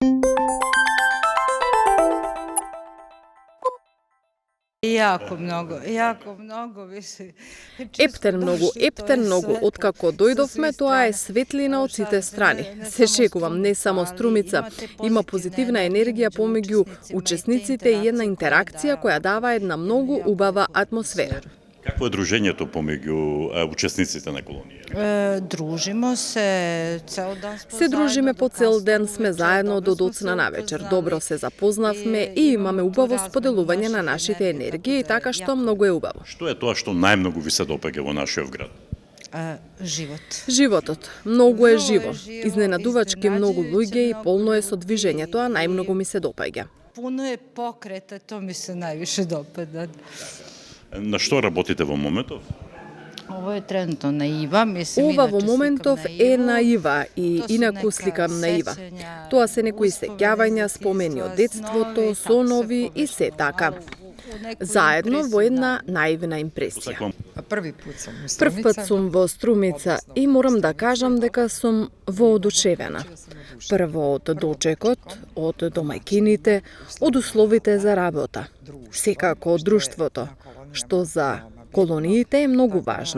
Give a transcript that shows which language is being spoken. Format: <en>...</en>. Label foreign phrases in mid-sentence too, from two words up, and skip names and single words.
<sr>Jako mnogo više.</sr> <mk>Ептен многу, откако дојдовме, тоа е светлина од сите страни. Се шегувам, не само струмица, има позитивна енергија помеѓу учесниците и една интеракција која дава една многу убава атмосфера. Какво е дружењето помеѓу учесниците на колонија?</mk> <sr>Дружимо се,</sr> <mk>цел ден сме Се дружиме по цел ден, сме заедно до доцна навечер. Добро се запознавме и имаме убаво споделување на нашите енергии, така што многу е убаво. Што е тоа што најмногу ви се допаѓа во нашиот град? живот. Животот многу е живо, изненадувачки многу луѓе и полно е со движење, тоа најмногу ми се допаѓа.</mk> <sr>Puno je pokreta, to mi se najviše dopada.</sr> <mk>На што работите во моментов?</mk> <sr>Ovo je trenutno naiva, mislim</sr> <mk>Ова во</mk> <sr>inače</sr> <mk>моментов</mk> <sr>slikam</sr> <mk>е</mk> <sr>naivu.</sr> <mk>наива и</mk> <sr>To su</sr> <mk>инаку</mk> <sr>neka</sr> <mk>сликам наива.</mk> <sr>sećanja,</sr> <mk>Тоа се некои сеќавања,</mk> <sr>uspomeni,</sr> <mk>спомени од</mk> <sr>iskustva,</sr> <mk>детството,</mk> <sr>snovi, kako se</sr> <mk>сонови и се така.</mk> <sr>u neku</sr> <mk>Заедно во</mk> <sr>impresiju,</sr> <mk>една наивна импресија. Сакам</mk> <sr>Први пат сум у</sr> <mk>Прв пат Струмица. сум во Струмица и морам да кажам дека сум воодушевена. Прво од дочекот, од домајкините, од условите за работа. Секако од друштвото, што за колониите е многу важно.</mk>